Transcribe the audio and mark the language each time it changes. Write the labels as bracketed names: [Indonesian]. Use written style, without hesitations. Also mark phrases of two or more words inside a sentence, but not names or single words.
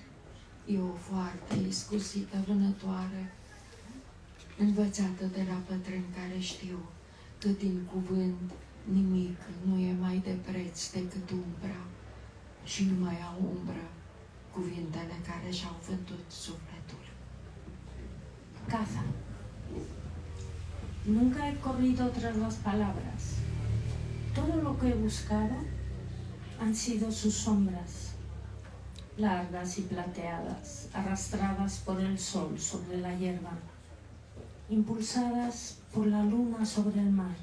[Romanian] E o foarte iscusită vânătoare, învățată de la bătrâni care știu că din cuvânt nimic nu e mai de preț decât umbra și nu mai au umbră cuvintele care și-au vândut sufletul. [Spanish] Caza. Nunca he corrido tras las palabras. Todo lo que he buscado han sido sus sombras, largas y plateadas, arrastradas por el sol sobre la hierba, impulsadas por la luna sobre el mar.